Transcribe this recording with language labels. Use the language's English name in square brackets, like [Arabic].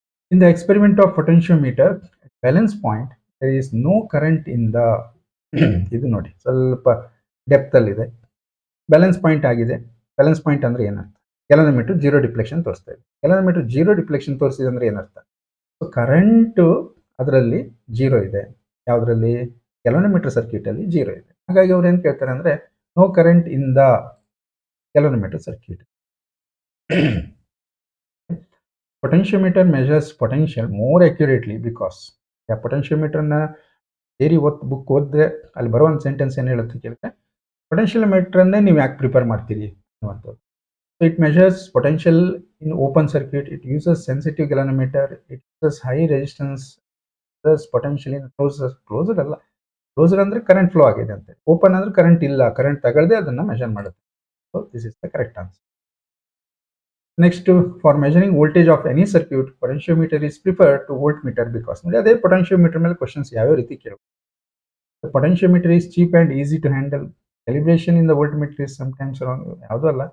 [English] In the experiment of potentiometer at balance point, there is no current in the [Kannada] ಇದು ನೋಡಿ ಸ್ವಲ್ಪ depth ಅಲ್ಲಿ ಇದೆ. ಬ್ಯಾಲೆನ್ಸ್ ಪಾಯಿಂಟ್ ಆಗಿದೆ. ಬ್ಯಾಲೆನ್ಸ್ ಪಾಯಿಂಟ್ ಅಂದ್ರೆ ಏನರ್ಥ? galvanometer 0 ಡಿಫ್ಲೆಕ್ಷನ್ ತೋರಿಸ್ತಾ ಇದೆ. galvanometer 0 ಡಿಫ್ಲೆಕ್ಷನ್ ತೋರಿಸಿದೆ ಅಂದ್ರೆ ಏನರ್ಥ? ಸೊ ಕರೆಂಟ್ ಅದರಲ್ಲಿ 0 ಇದೆ. ಯಾವುದರಲ್ಲಿ? galvanometer ಸರ್ಕ್ಯೂಟ್ ಅಲ್ಲಿ 0 ಇದೆ. ಹಾಗಾಗಿ ಅವ್ರು ಏನ್ ಕೇಳ್ತಾರೆ ಅಂದ್ರೆ [English] No current in the galvanometer circuit. Potentiometer measures potential more accurately because [Kannada] potentiometer ನ ಥಿಯರಿ ಬುಕ್ ಓದಿದ್ರೆ ಅಲ್ಲಿ ಬರೋ ಒಂದು ಸೆಂಟೆನ್ಸ್ ಏನು ಹೇಳುತ್ತೆ ಕೇಳಿದ್ರೆ, potentiometer ಅನ್ನೇ ನೀವು ಯಾಕೆ ಪ್ರಿಪೇರ್ ಮಾಡ್ತೀರಿ ಅನ್ನುವಂಥದ್ದು. [English] So it measures potential in open circuit, it uses sensitive galvanometer, it uses high resistance, uses potential in closed ಅಲ್ಲ. [Kannada] ಕ್ಲೋಸ್ಡ್ ಅಂದ್ರೆ ಕರೆಂಟ್ ಫ್ಲೋ ಆಗಿದೆ ಅಂತ. ಓಪನ್ ಅಂದ್ರೆ ಕರೆಂಟ್ ಇಲ್ಲ, ಕರೆಂಟ್ ತಗೊಳ್ಳದೆ ಅದನ್ನ ಮೆಷರ್ ಮಾಡುತ್ತೆ. [English] So this is the correct answer. Next, for measuring voltage of any circuit, potentiometer is preferred to voltmeter because [Kannada] ನೋಡಿ ಅದೇ ಪೊಟೆನ್ಶಿಯೋಮೀಟರ್ ಮೇಲೆ ಕ್ವಶನ್ಸ್ ಯಾವ್ಯಾವ ರೀತಿ ಕೇಳಬಹುದು. [English] Potentiometer is cheap and easy to handle. Calibration in the voltmeter is sometimes wrong. [Kannada] ಯಾವುದೂ ಅಲ್ಲ.